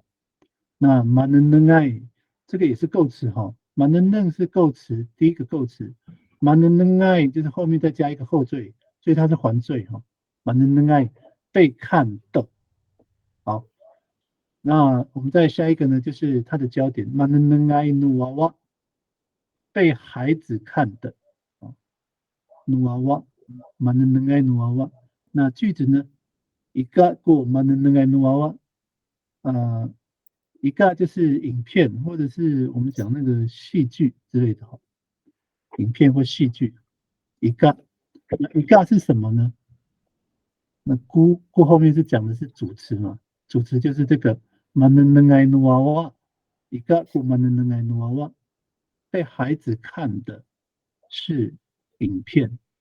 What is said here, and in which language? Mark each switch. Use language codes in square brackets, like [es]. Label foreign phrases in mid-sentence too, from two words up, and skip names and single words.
[zh] 那 manenengai 这个也是构词哈，maneneng 是构词，第一个构词 manenengai 就是后面再加一个后缀，所以它是还缀哈。manenengai 被看的，好，那我们再下一个呢，就是它的焦点 [ami] manenengai nuwawa [zh] 被孩子看的，啊 [ami] nuwawa manenengai nuwawa [zh] 那句子呢，一个过 [ami] manenengai nuwawa [zh] 一个就是影片，或者是我们讲那个戏剧之类的哈，影片或戏剧。一个，那一个是什么呢？那姑后面是讲的是主词嘛，主词就是这个 [ami] manenengai nuwawa， [zh] 一个姑 [ami] manenengai nuwawa， [zh] 被孩子看的是影片。